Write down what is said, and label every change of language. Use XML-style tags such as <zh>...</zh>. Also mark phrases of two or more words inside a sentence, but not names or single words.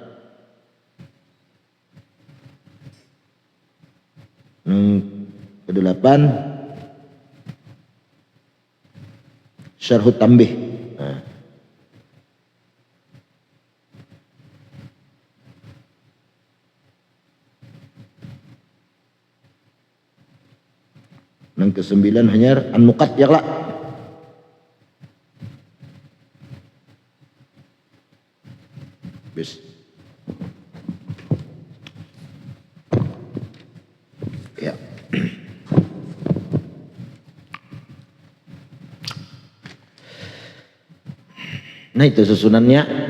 <id>Yang kedelapan Syarhut Tambih. Yang kesembilan hanya An-Nuqat ya lah. Bis. Ya. Nah itu susunannya.</id>